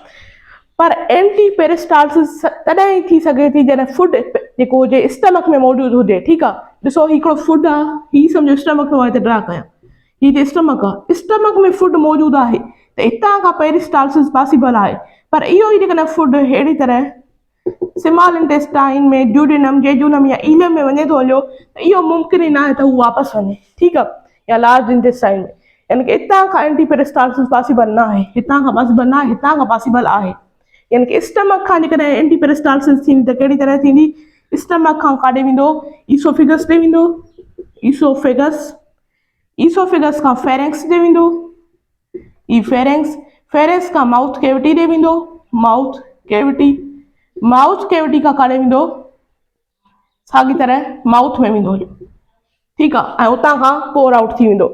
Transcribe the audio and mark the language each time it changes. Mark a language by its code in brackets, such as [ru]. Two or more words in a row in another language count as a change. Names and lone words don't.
[sd] पर [en] anti peristalsis [sd] तॾहिं ई थी सघे थी जॾहिं फूड जेको हुजे स्टमक में मौजूदु हुजे, ठीकु आहे। ॾिसो हिकिड़ो फूड आहे, हीअ सम्झो स्टमक में हिते ड्रा कयां, हीअ हिते स्टमक आहे, स्टमक में फूड मौजूदु आहे त हितां खां [en] peristalsis possible [sd] आहे। पर इहो ई जेकॾहिं फूड अहिड़ी तरह [en] small intestine [sd] में ड्यूडेनम, जेजुनम या ईलियम में वञे थो हलियो त इहो मुमकिन ई न आहे त उहो वापसि वञे, ठीकु आहे, या [en] large intestine [sd] में, यानी कि हितां खां [en] anti peristalsis possible [sd] न आहे, हितां खां पॉसिबल न आहे, हितां खां पॉसिबल आहे। यानी कि स्टमक खां जेकॾहिं [en] anti peristalsis [sd] थींदी त कहिड़ी तरह थींदी, स्टमक खां काॾे वेंदो, ईसोफिगस ॾे वेंदो, ईसोफिगस, ईसोफिगस खां फेरेंक्स ॾे वेंदो, ई फेरेंक्स, फेरेंक्स खां [en] mouth cavity [sd] ॾे वेंदो, [en] mouth cavity, mouth cavity [sd] खां काॾे वेंदो, साॻी तरह माउथ में वेंदो, ठीकु आहे, ऐं उतां खां [en] pour out [sd] थी वेंदो।